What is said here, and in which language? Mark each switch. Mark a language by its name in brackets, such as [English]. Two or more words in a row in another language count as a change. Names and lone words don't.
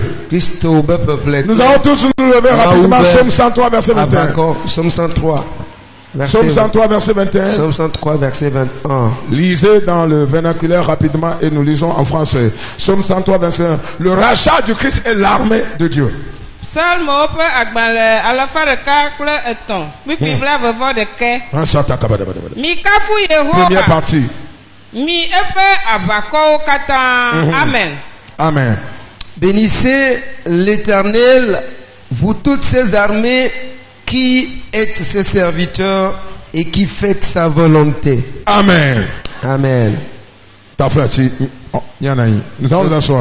[French] Nous allons tous nous lever rapidement. Psaume 103, verset 21. Psaume 103. Psaume 103, verset 21. Psaume 103, verset 21. Lisez dans le vernaculaire rapidement et nous lisons en français. Psaume 103, verset 21. Le rachat du Christ et l'armée de Dieu. [Ewe] Salmo pe agbale alafa ɖeka kple etɔ̃ kpikpi blaeve ɖeke. Mi kafu Yehowa. [French] Première partie. [Ewe] Mi eƒe aʋakɔwo katã. Amen. Amen. [French] Bénissez l'Éternel, vous toutes ses armées qui êtes ses serviteurs et qui faites sa volonté. Amen. Amen. Nous allons nous asseoir.